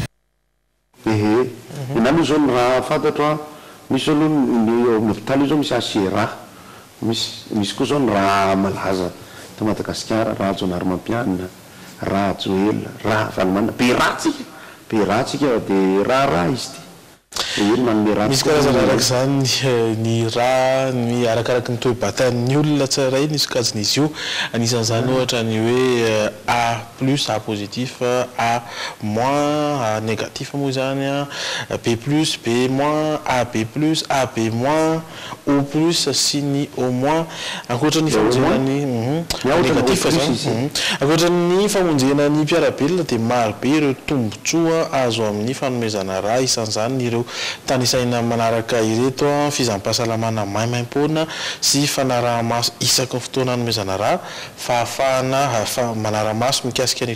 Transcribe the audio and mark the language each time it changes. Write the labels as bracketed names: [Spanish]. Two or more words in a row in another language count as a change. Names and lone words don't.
[Malagasy] Ina aloha zao ny raha fantatro a misy aloha ny eo amin'ny hôpitaly zao misy ACRA misy koa zao ny raha malaza ta Madagasikara raha Jonarmampianina raha Joel raha Vanomana be ratsika dia raha izy misy karazana araka zany ny raha ny arakaraky ny toe-batan'ny olona tsara iny misy kajin'izy io anisan'izany ohatra ny hoe [French] A plus A positif A moins A négatif [Malagasy] moa zany [French] B plus B moins A B plus A B moins O plus [Malagasy] sy ny [French] O moins [Malagasy] ankoatran'ny famonjenany négatif zany ankoatran'ny famonjenany mpiarabelona dia maro be ireo tombotsoa azo amin'ny fanomezana raha isan'izany ireo tanisaina manaraka ireto fizampahasalamana maimaim-poana sy fanaraha-maso isaky ny fotoana hanomezana raha fahafahana manara-maso mikasika ny